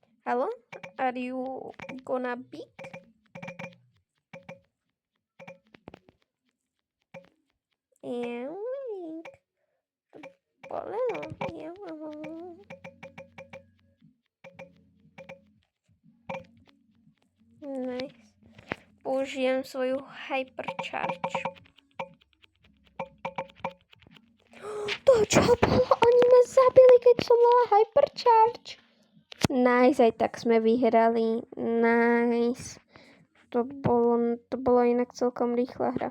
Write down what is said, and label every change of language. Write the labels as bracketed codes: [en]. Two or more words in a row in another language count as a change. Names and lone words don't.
[en] Hello? Are you gonna be? Yeah, bolelo. Yeah. Nice. [sk] Použijem svoju hypercharge. To čo bolo? Oni ma zabili, keď som mala hypercharge. Nice, aj tak sme vyhrali. Nice. To bolo inak celkom rýchla hra.